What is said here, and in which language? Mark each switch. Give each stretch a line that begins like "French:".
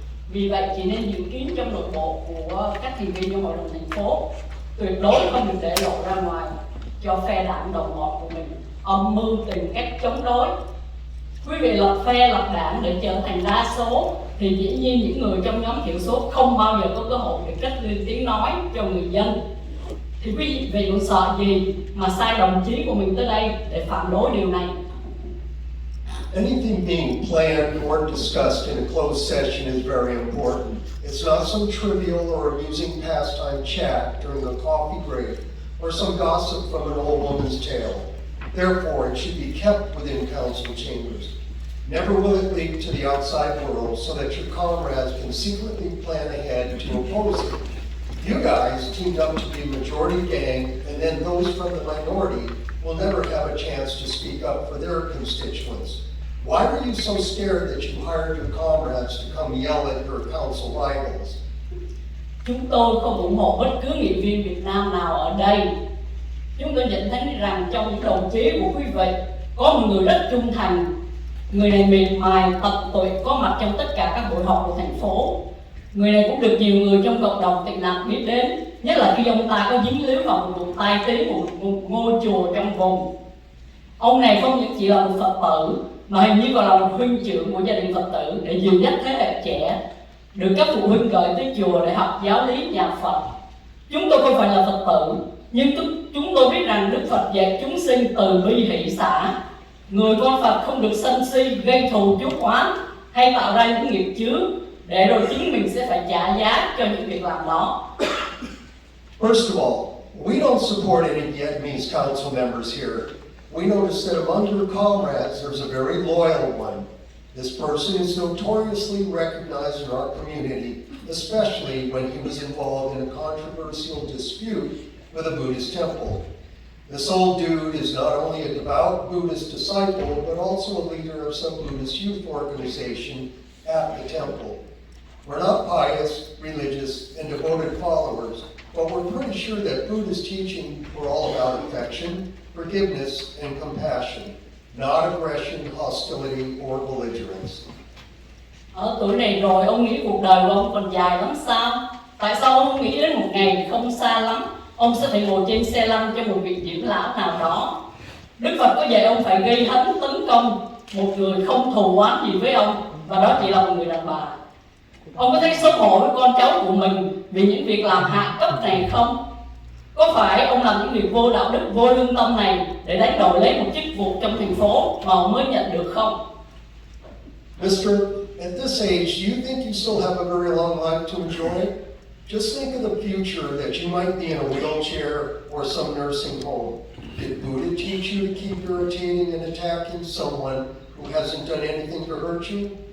Vietnamese: Vì vậy chỉ nên dự kiến trong nội bộ của các thành viên trong hội đồng thành phố, tuyệt đối không được để lộ ra ngoài cho phe đảng đồng bọn của mình âm mưu tìm cách chống đối. Quý vị lập phe lập đảng để trở thành đa số thì dĩ nhiên những người trong nhóm thiểu số không bao giờ có cơ hội để cất lên tiếng nói cho người dân. Thì quý vị còn sợ gì mà sai đồng chí của mình tới đây để phản đối điều này?
English: Anything being planned or discussed in a closed session is very important. It's not some trivial or amusing pastime chat during a coffee break or some gossip from an old woman's tale. Therefore, it should be kept within council chambers. Never will it leak to the outside world so that your comrades can secretly plan ahead to oppose it. You guys teamed up to be majority gang, and then those from the minority will never have a chance to speak up for their constituents. Why were you so scared that you hired your comrades to come yell at your council rivals?
Vietnamese: Chúng tôi không ủng hộ bất cứ nghị viên Việt Nam nào ở đây. Chúng tôi nhận thấy rằng trong những đồng chí của quý vị có một người rất trung thành. Người này mềm mại, tận tụy, có mặt trong tất cả các buổi họp của thành phố. Người này cũng được nhiều người trong cộng đồng tị nạn biết đến, nhất là khi ông ta có dính líu vào một vụ tai tiếng của một ngôi chùa trong vùng. Ông này không những chỉ là một Phật tử, mà hình như còn là một huynh trưởng của gia đình Phật tử để dìu dắt thế hệ trẻ, được các phụ huynh gửi tới chùa để học giáo lý nhà Phật. Chúng tôi không phải là Phật tử, nhưng chúng tôi biết rằng Đức Phật dạy chúng sinh từ bi hỷ xả. Người con Phật không được sân si, gây thù chuốc oán hay tạo ra những nghiệp chướng để rồi chính mình sẽ phải trả giá cho những việc làm đó.
English: First of all, we don't support any Vietnamese council members here. We notice that among your comrades, there's a very loyal one. This person is notoriously recognized in our community, especially when he was involved in a controversial dispute with a Buddhist temple. This old dude is not only a devout Buddhist disciple, but also a leader of some Buddhist youth organization at the temple. We're not pious, religious, and devoted followers, but we're pretty sure that Buddhist teaching were all about affection, forgiveness, and compassion, not aggression, hostility, or belligerence.
Vietnamese: Ở tuổi này rồi ông nghĩ cuộc đời của ông còn dài lắm sao? Tại sao ông nghĩ đến một ngày không xa lắm ông sẽ phải ngồi trên xe lăn cho một vị dưỡng lão nào đó? Đức Phật có dạy ông phải gây hấn tấn công một người không thù oán gì với ông, và đó chỉ là một người đàn bà. Ông có thấy xấu hổ với con cháu của mình vì những việc làm hạ cấp này không? Có phải ông làm những việc vô đạo đức, vô lương tâm này để đánh đổi lấy một chức vụ trong thành phố mà ông mới nhận được không?
English: Mister, at this age, do you think you still have a very long life to enjoy? Just think of the future that you might be in a wheelchair or some nursing home. Did Buddha teach you to keep irritating and attacking someone who hasn't done anything to hurt you?